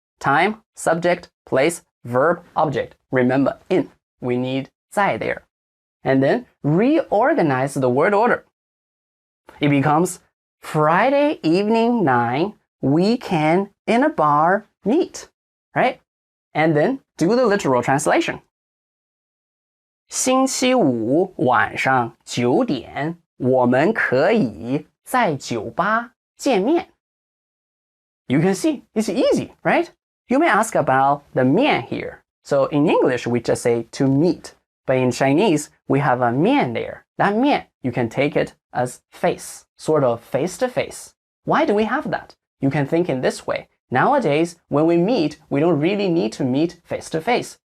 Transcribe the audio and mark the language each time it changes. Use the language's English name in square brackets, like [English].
[English] Time, subject, place, verb, object. Remember, in. We need 在 there. And then reorganize the word order. It becomes Friday evening 9, we can in a bar meet. Right? And then do the literal translation. [Chinese] 星期五晚上9点，我们可以在酒吧见面. [English] You can see, it's easy, right? You may ask about the 面 here. So in English, we just say to meet. But in Chinese, we have a 面 there. That 面, you can take it as face, sort of face to face. Why do we have that? You can think in this way. Nowadays, when we meet, we don't really need to meet face to face.